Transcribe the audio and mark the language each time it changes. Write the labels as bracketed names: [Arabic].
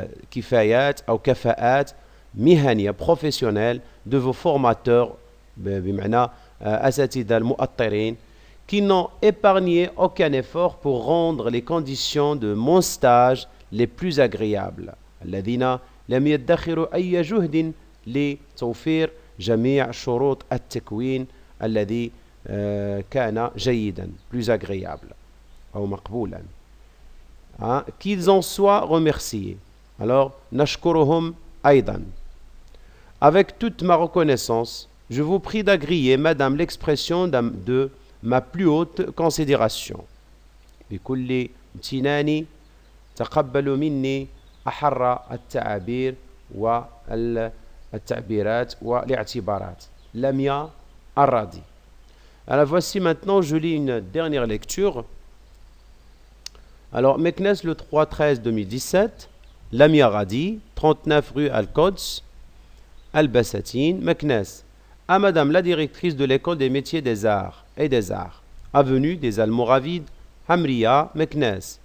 [Arabic] كفايات أو كفاءات مهنية [French] professionnelles de vos formateurs [Arabic] بمعنى أساتذة المؤطرين [French] qui n'ont épargné aucun effort pour rendre les conditions de mon stage les plus agréables. [Arabic] الذين لم يدخروا أي جهد لتوفير جميع شروط التكوين الذي كان جيدا, [French] plus agréable [Arabic] أو مقبولا. [French] Qu'ils en soient remerciés. [Arabic] Alors, نشكرهم أيضا. [French] Avec toute ma reconnaissance, je vous prie d'agréer, Madame, l'expression de ma plus haute considération. [Arabic] بكل امتناني تقبلوا مني أحر التعابير والتعبيرات والاعتبارات. لميا الرادي. [French] Alors voici maintenant, je lis une dernière lecture. Alors, Meknes, le 3/13/2017, Lamia Radi, 39 rue Al-Quds, Al-Bassatine, Meknes. À Madame la directrice de l'école des métiers des arts et des arts, avenue des Almoravides, Hamriya, Meknes.